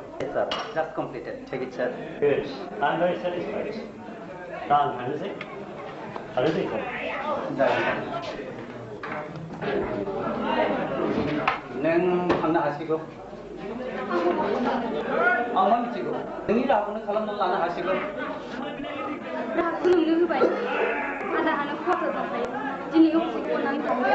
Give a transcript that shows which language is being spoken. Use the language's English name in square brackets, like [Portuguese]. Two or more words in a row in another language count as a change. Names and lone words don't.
[English] Yes, sir. Just completed. Take it, sir. Good. I'm very satisfied. [Bodo] दा आं थांनोसै थांनोसै sir. नों थांनो हासिगौ आं मा मिथिगौ नोंनि राहाखौनो खालामनानै लानो हासिगौ खुलुमनो होबाय आदाहानो खस्थ' जाबाय दिनै अफिसखौ अननानै थांबाय